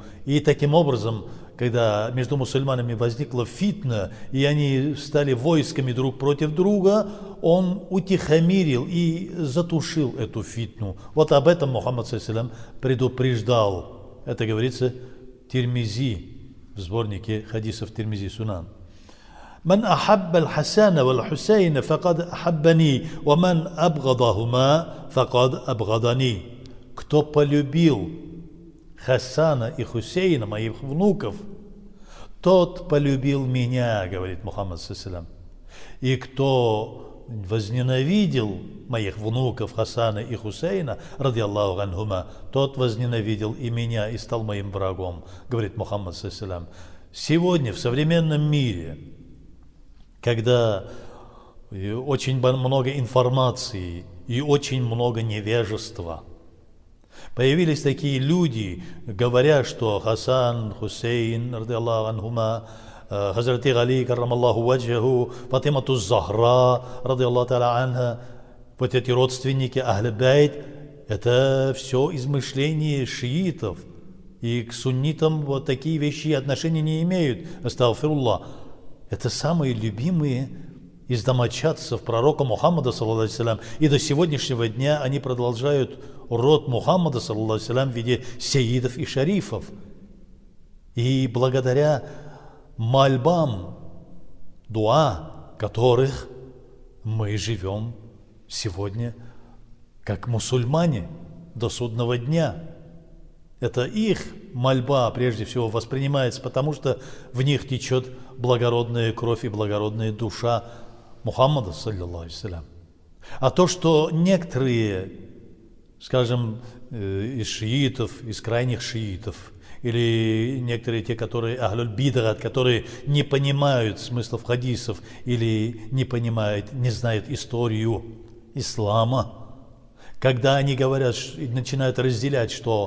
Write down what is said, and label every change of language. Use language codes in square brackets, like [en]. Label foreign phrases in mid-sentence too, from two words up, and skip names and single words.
[ru] И таким образом, когда между мусульманами возникла фитна, и они стали войсками друг против друга, он утихомирил и затушил эту фитну. Вот об этом Мухаммад ﷺ предупреждал. Это говорится Тирмизи, в сборнике хадисов Тирмизи Сунан. [ar] من أحب الحسن والحسين فقد أحبني ومن أبغضهما فقد أبغضني. [ru] Кто полюбил Хасана и Хусейна, моих внуков, тот полюбил меня, говорит Мухаммад ﷺ. И кто возненавидел моих внуков Хасана и Хусейна, [ar] رضي الله عنهما, [ru] тот возненавидел и меня и стал моим врагом, говорит Мухаммад ﷺ. Сегодня в современном мире, когда очень много информации и очень много невежества, появились такие люди, говоря, что Хасан, Хусейн, [ar] رضي الله عنهما, [ru] Хазрати Али, [ar] كرم الله وجهه, [ru] Фатимату Захра, [ar] رضي الله تعالى عنها, [ru] вот эти родственники [ar] أهل البيت, [ru] это все измышления шиитов. И к суннитам вот такие вещи отношения не имеют. Астагфируллах. Это самые любимые из домочадцев пророка Мухаммада, [ar] صلى الله عليه وسلم. [ru] И до сегодняшнего дня они продолжают род Мухаммада, [ar] صلى الله عليه وسلم, [ru] в виде сеидов и шарифов. И благодаря мольбам, дуа, которых мы живем сегодня как мусульмане до судного дня. Это их мольба прежде всего воспринимается, потому что в них течет благородная кровь и благородная душа Мухаммада, [ar] صلى الله عليه وسلم. [ru] А то, что некоторые, скажем, из шиитов, из крайних шиитов, или некоторые те, которые [ar] أهل البدع, [ru] которые не понимают смыслов хадисов или не знают историю ислама, когда они говорят, начинают разделять, что